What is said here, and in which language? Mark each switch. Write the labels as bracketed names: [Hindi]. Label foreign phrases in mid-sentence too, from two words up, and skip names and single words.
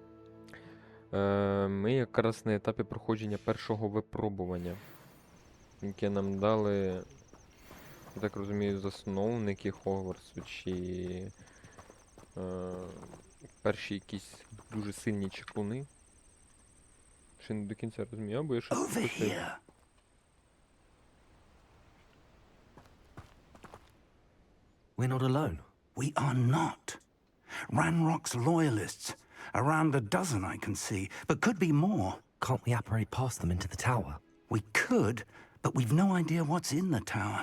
[Ukrainian] Ми якраз на етапі проходження першого випробування, яке нам дали, я так розумію, засновники Хогвартсу, чи перші якісь дуже сильні чаклуни. Ще не до кінця розумію, або я щось пропустив. [English] We're not alone. We are not. Ranrock's loyalists. Around a dozen I can see, but could be more. Can't we apparate past them into the tower? We could, but we've no idea what's in the tower.